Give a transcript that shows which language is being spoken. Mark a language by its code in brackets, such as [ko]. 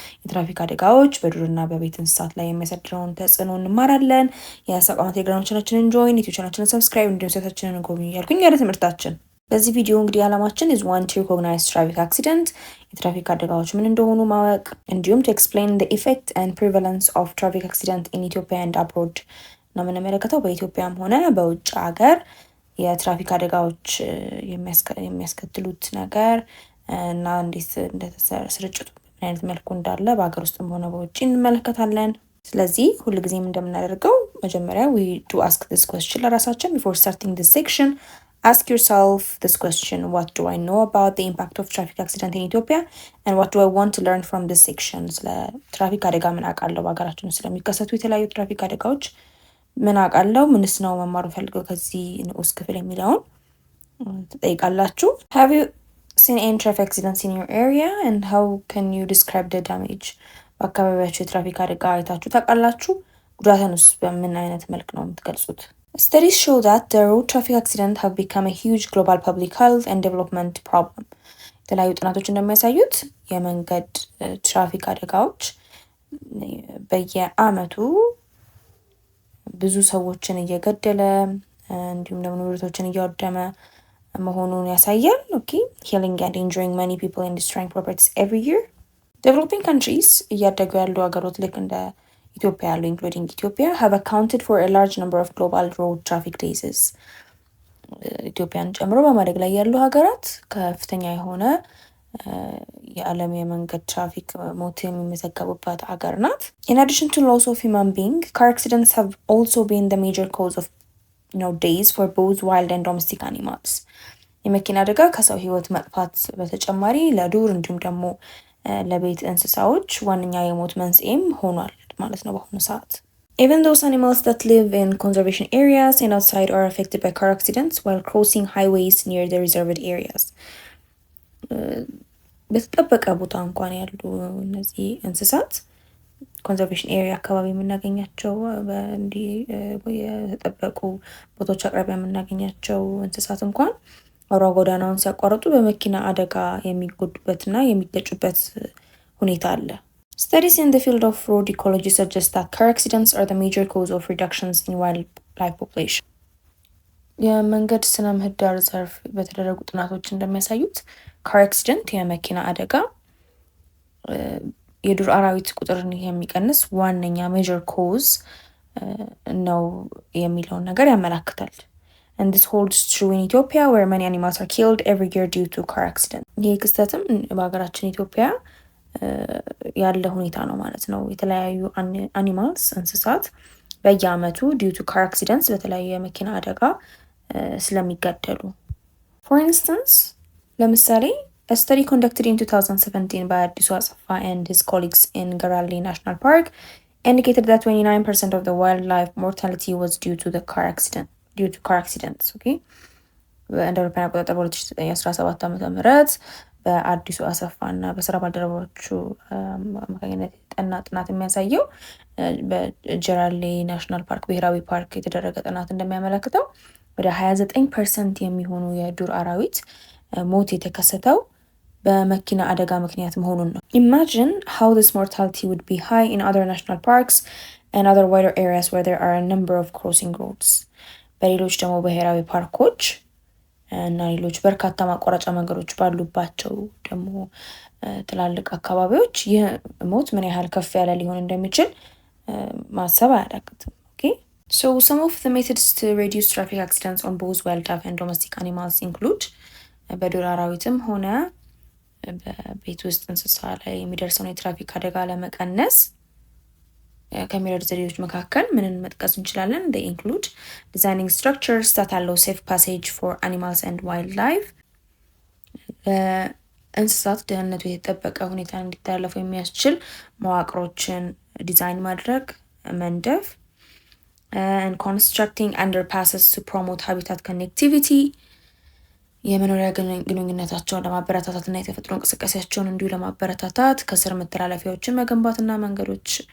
[am] የትራፊክ አደጋዎች በዱርና በቤት እንስሳት ላይ የሚያሳድረውን ተጽዕኖ እንማራለን። የሳቋማ ቴሌግራም ቻናላችንን ጆይን፣ ዩቲዩብ ቻናላችንን ሰብስክራይብ እንዲሁም ሴታችንን ጎብኙ እያልኩኝ ወደ ትምህርታችን። በዚህ ቪዲዮ እንግዲህ ዓላማችን [en] is one to recognize traffic accident [am] የትራፊክ አደጋዎች ምን እንደሆኑ ማወቅ እንዲሁም [en] to explain the effect and prevalence of traffic accident in Ethiopia and abroad [am] ነው የምንመለከተው። በኢትዮጵያም ሆነ በውጭ ሀገር የትራፊክ አደጋዎች የሚያስከትሉት ነገር እና እንዴት ስርጭቱ ምን አይነት መልኩ እንዳለ በሀገር ውስጥም ሆነ በውጭ እንመለከታለን። ስለዚህ ሁልጊዜም እንደምናደርገው መጀመሪያ [en] we do ask this question [am] ለራሳችን [en] before starting this section. Ask yourself this question: what do I know about the impact of traffic accident in Ethiopia and what do I want to learn from this section? [am] ስለ ትራፊክ አደጋ ምን አውቃለሁ፣ በሀገራችን ውስጥ ስለሚከሰቱ የተለያዩ ትራፊክ አደጋዎች ምን አውቃለሁ፣ ምንስ ነው መማር ፈልገው ከዚህ ንዑስ ክፍል የሚለውን ትጠይቃላችሁ። [en] Have you seen any traffic accidents in your area and how can you describe the damage? [am] በአካባቢያችሁ የትራፊክ አደጋ አይታችሁ ታውቃላችሁ? ጉዳቱንስ በምን አይነት መልክ ነው የምትገልጹት? [en] Studies show that the road traffic accidents have become a huge global public health and development problem. [am] የተለያዩ ጥናቶች እንደሚያሳዩት የመንገድ ትራፊክ አደጋዎች በየአመቱ ብዙ ሰዎችን እየገደለ እንዲሁም ደግሞ ንብረቶችን እያወደመ መሆኑን ያሳያል። [en] killing and injuring many people and destroying properties every year. Developing countries [am] እያደጉ ያሉ ሀገሮች ልክ እንደ ኢትዮጵያ ያሉ [en] including Ethiopia have accounted for a large number of global road traffic cases. [am] ኢትዮጵያን ጨምሮ በማደግ ላይ ያሉ ሀገራት ከፍተኛ የሆነ የዓለም የመንገድ ትራፊክ ሞት የሚመዘገቡባት ሀገር ናት። [en] In addition to loss of human being, car accidents have also been the major cause of deaths for both wild and domestic animals. [am] የመኪና አደጋ ከሰው ህይወት መጥፋት በተጨማሪ ለዱር እንዲሁም ደግሞ ለቤት እንስሳዎች ዋነኛ የሞት መንስኤም ሆኗል ማለት ነው በአሁኑ ሰዓት። [en] Even those animals that live in conservation areas and outside are affected by car accidents while crossing highways near the reserved areas. [am] በተጠበቀ ቦታ እንኳን ያሉ እነዚህ እንስሳት ኮንዘርቬሽን ኤሪያ አካባቢ የምናገኛቸው በእንዲህ የተጠበቁ ቦታዎች አቅራቢያ የምናገኛቸው እንስሳት እንኳን አውራ ጎዳናውን ሲያቋርጡ በመኪና አደጋ የሚጎዱበትና የሚገጩበት ሁኔታ አለ። [en] Studies in the field of road ecology suggest that car accidents are the major cause of reductions in wildlife population. [am] የመንገድ ስነ ምህዳር ዘርፍ በተደረጉ ጥናቶች እንደሚያሳዩት [en] car accident [am] የመኪና አደጋ የዱር አራዊት ቁጥርን የሚቀንስ ዋነኛ [en] major cause [am] ነው የሚለውን ነገር ያመለክታል። [en] And this holds true in Ethiopia where many animals are killed every year due to car accidents. [am] ይህ ክስተትም በሀገራችን ኢትዮጵያ ያለ ሁኔታ ነው ማለት ነው። የተለያዩ አኒማልስ እንስሳት በየአመቱ [en] due to car accidents [am] በተለያዩ የመኪና አደጋ ስለሚገደሉ። [en] For instance, [am] ለምሳሌ [en] a study conducted in 2017 by Addisu Asafa and his colleagues in Garali National Park indicated that 29% of the wildlife mortality was due to car accidents. [am] እንደ አውሮፓውያን አቆጣጠር በ2017 ዓ.ም በአዲሱ አሰፋ እና በስራ ባልደረቦቹ አማካኝነት የተጠና ጥናት የሚያሳየው በጀራሌ ናሽናል ፓርክ ብሔራዊ ፓርክ የተደረገ ጥናት እንደሚያመለክተው ወደ 29% የሚሆኑ የዱር አራዊት ሞት የተከሰተው በመኪና አደጋ ምክንያት መሆኑን ነው። [en] Imagine how this mortality would be high in other national parks and other wider areas where there are a number of crossing roads. በሌሎች ደግሞ ብሔራዊ ፓርኮች እና ሌሎች በርካታ ማቋረጫ መንገዶች ባሉባቸው ደግሞ ትላልቅ አካባቢዎች ይህ ሞት ምን ያህል ከፍ ያለ ሊሆን እንደሚችል ማሰብ አያዳግትም። So some of the methods to reduce traffic accidents on both wildlife and domestic animals include [am] በዱር አራዊትም ሆነ በቤት ውስጥ እንስሳ ላይ የሚደርሰውን የትራፊክ አደጋ ለመቀነስ ከሚረዱ ዘዴዎች መካከል ምንን መጥቀስ እንችላለን? [en] They include designing structures that allow safe passage for animals and wildlife. [am] እንስሳት ደህንነቱ የተጠበቀ ሁኔታ እንዲተላለፉ የሚያስችል መዋቅሮችን ዲዛይን ማድረግ መንደፍ [en] and constructing underpasses to promote habitat connectivity. [am] የመኖሪያ ግንኙነታቸውን ለማበረታታትና የተፈጥሮ እንቅስቃሴያቸውን እንዲሁ ለማበረታታት ከስር መተላለፊያዎችን መገንባትና መንገዶች